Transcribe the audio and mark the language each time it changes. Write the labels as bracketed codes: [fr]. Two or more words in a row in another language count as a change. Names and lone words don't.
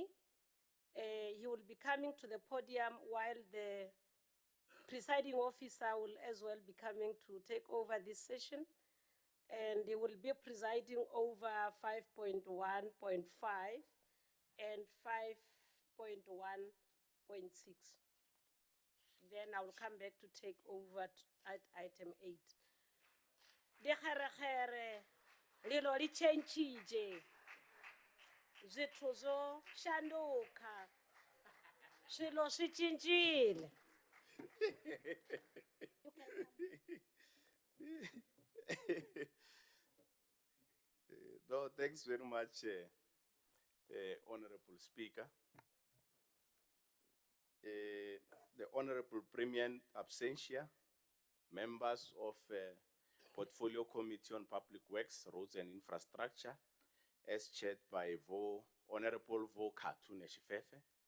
[en] He will be coming to the podium while the presiding officer will as well be coming to take over this session. And he will be presiding over 5.1.5 and 5.1.6. Then I will come back to take over at item 8. [nso] Dikgerekgere, lelo li change-ile. [ve] Zwithu zo shanduka. [ts] Swilo swi cincile. [en] No, thanks very much, Honorable Speaker. The Honorable Premier Absentia, members of Portfolio Committee on Public Works, Roads and Infrastructure, as chaired by Honorable Vo Katune Shifefe,